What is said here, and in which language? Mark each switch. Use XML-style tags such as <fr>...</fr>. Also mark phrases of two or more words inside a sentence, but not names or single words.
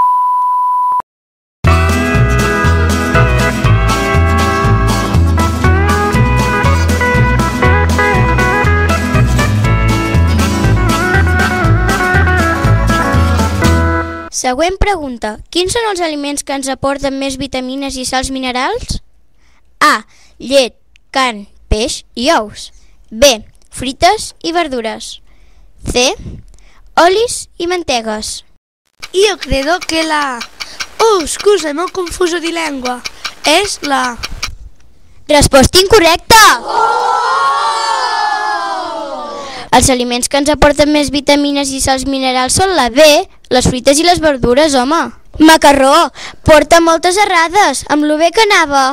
<ca>Següent pregunta. Quins són els aliments que ens aporten més vitamines i sals minerals? A. Llet, carn, peix i ous. B. Frites i verdures. C. Olis i mantegues.</ca> <it>Io credo che la... scusa, m'ho confuso di lingua.</it> <ca>És la... Resposta incorrecta! Els aliments que ens aporten més vitamines i sals minerals són la B, les fruites i les verdures, home. Macarró, porta moltes errades, amb lo bé que anava.</ca>